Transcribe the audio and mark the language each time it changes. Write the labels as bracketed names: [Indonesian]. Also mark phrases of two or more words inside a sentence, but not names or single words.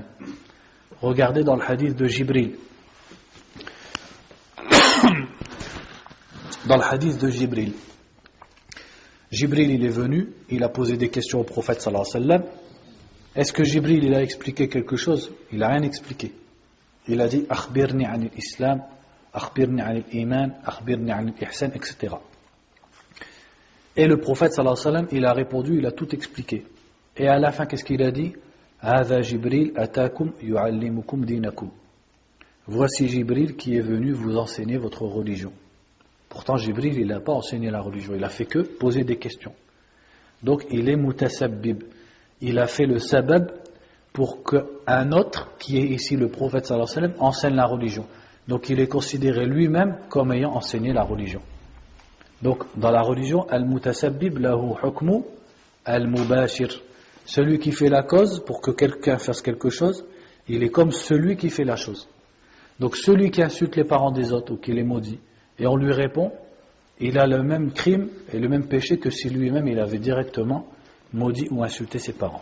[French] Regardez dans le hadith de Jibril. Dans le hadith de Jibril. Jibril il est venu, il a posé des questions au prophète [Arabic] صلى الله عليه وسلم. [French] Est-ce que Jibril il a expliqué quelque chose? Il n'a rien expliqué. Il a dit [Arabic] أخبرني عن الإسلام أخبرني عن الإيمان أخبرني عن الإحسان, [French] etc. Et le prophète [Arabic] صلى الله عليه وسلم [French] il a répondu, il a tout expliqué. Et à la fin qu'est-ce qu'il a dit? [Arabic] هذا جبريل أتاكم يعلمكم دينكم. [French] Voici Jibril qui est venu vous enseigner votre religion. Pourtant Jibril il n'a pas enseigné la religion, il a fait que poser des questions. Donc il est mutasabbib. Il a fait le sabab pour qu'un autre, qui est ici le prophète [Arabic] صلى الله عليه وسلم, [French] enseigne la religion. Donc il est considéré lui-même comme ayant enseigné la religion. Donc dans la religion, [Arabic] المتسبب له حكم المباشر. [French] Celui qui fait la cause pour que quelqu'un fasse quelque chose, il est comme celui qui fait la chose. Donc celui qui insulte les parents des autres ou qui les maudit, et on lui répond, il a le même crime et le même péché que si lui-même il avait directement maudit ou insulté ses parents.